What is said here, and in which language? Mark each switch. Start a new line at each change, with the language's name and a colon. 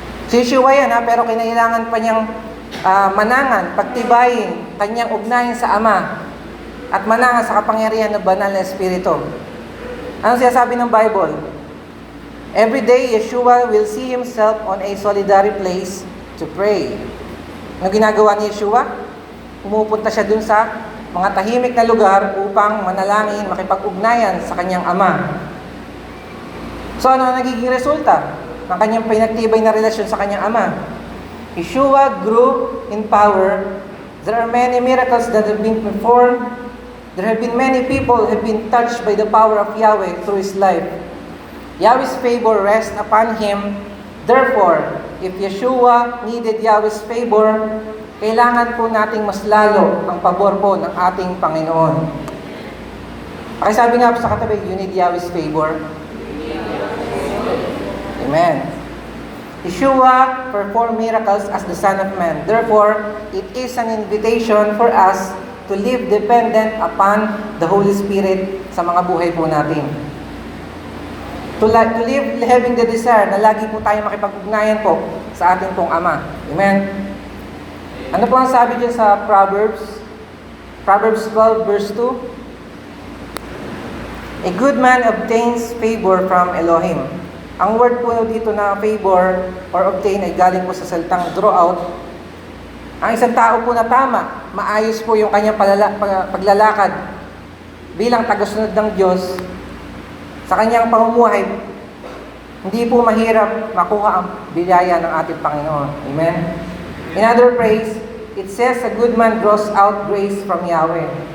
Filipino: Si Yeshua yan, pero kinailangan pa niyang manangan, pagtibayin, kanyang ugnayan sa Ama, at manangan sa kapangyarihan ng banal na Espiritu. Ano sinasabi ng Bible?
English: Every day, Yeshua will see Himself on a solitary place to pray.
Filipino: Ano ginagawa ni Yeshua? Pumupunta siya dun sa mga tahimik na lugar upang manalangin, makipag-ugnayan sa kanyang Ama. So ano ang nagiging resulta ng kanyang pinagtibay na relasyon sa kanyang Ama?
English: Yeshua grew in power. There are many miracles that have been performed. There have been many people who have been touched by the power of Yahweh through His life. Yahweh's favor rests upon Him. Therefore, if Yeshua needed Yahweh's favor,
Filipino: kailangan po nating mas lalo ang pabor po ng ating Panginoon. Pakisabi nga po sa katabi,
English: you need Yahweh's favor.
Filipino: Amen.
English: Yeshua performed miracles as the Son of Man. Therefore, it is an invitation for us to live dependent upon the Holy Spirit
Filipino: sa mga buhay po natin.
English: To live having the desire
Filipino: na lagi po tayo makipag-ugnayan po sa ating pong Ama. Amen? Ano po ang sabi dyan sa Proverbs?
English: Proverbs 12 verse 2. A good man obtains favor from Elohim.
Filipino: Ang word po dito na favor or obtain ay galing po sa salitang
English: draw out.
Filipino: Ang isang tao po na tama, maayos po yung kanyang paglalakad bilang tagasunod ng Diyos sa kanyang pamumuhay, hindi po mahirap makuha ang biyaya ng ating Panginoon. Amen?
English: In other phrase, it says a good man draws out grace from Yahweh.